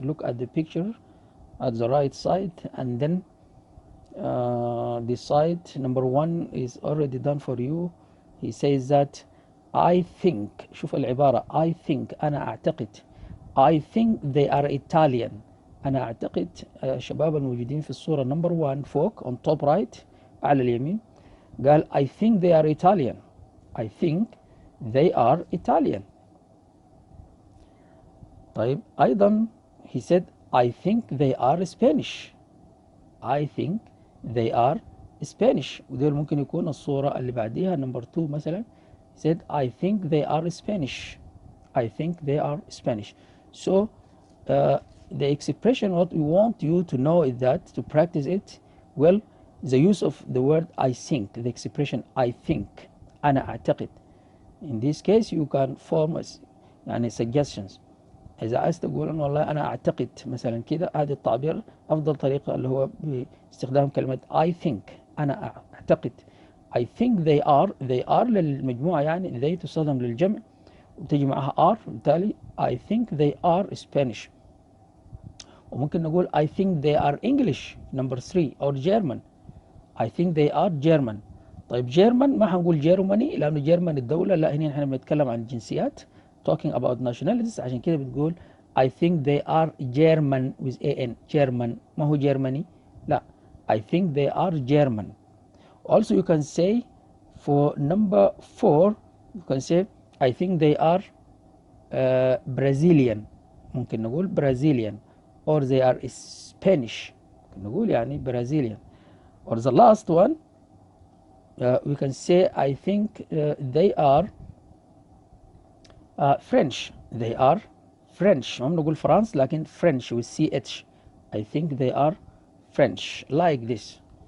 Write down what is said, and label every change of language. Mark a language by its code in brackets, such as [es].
[en] Look at the picture at the right side, and then the side number 1 is already done for you. He says that I think. [ar] شوف العبارة. [en] I think. [ar] أنا أعتقد. [en] I think they are Italian. [ar] أنا أعتقد شباب الموجودين في الصورة [en] number 1 [ar] فوق [en] on top right [ar] على اليمين قال [en] I think they are Italian. I think they are Italian. [ar] طيب أيضا [en] he said I think they are Spanish. I think they are Spanish. [ar] ودول ممكن يكون الصورة اللي بعديها [en] number 2 [ar] مثلا. [en] He said I think they are Spanish. I think they are Spanish. So the expression what we want you to know is that to practice it well, the use of the word I think, the expression I think. [ar] أنا أعتقد. [en] In this case you can form يعني suggestions. [ar] إذا عايز تقول إنه والله أنا أعتقد مثلا كده، هذا التعبير أفضل طريقة اللي هو باستخدام كلمة [en] I think. [ar] أنا أعتقد. [en] I think they are [ar] للمجموعة، يعني they تستخدم للجمع، وبتجي معها R، بالتالي [en] I think they are Spanish. [ar] وممكن نقول [en] I think they are English number 3 or German. I think they are German. طيب German [ar] ما هنقول [en] Germany لأنه German الدولة، [ar] لا هنا احنا بنتكلم عن الجنسيات [en] talking about nationalities، [ar] عشان كده بتقول [en] I think they are German with an German، ما هو Germany، لا I think they are German. Also you can say for number 4 you can say I think they are Brazilian، [ar] ممكن نقول [en] Brazilian or they are Spanish، [ar] ممكن نقول يعني [en] Brazilian. Or the last one we can say I think they are French. They are French. [ar] هم نقول فرنسا لكن [en] French with CH. I think they are French like this.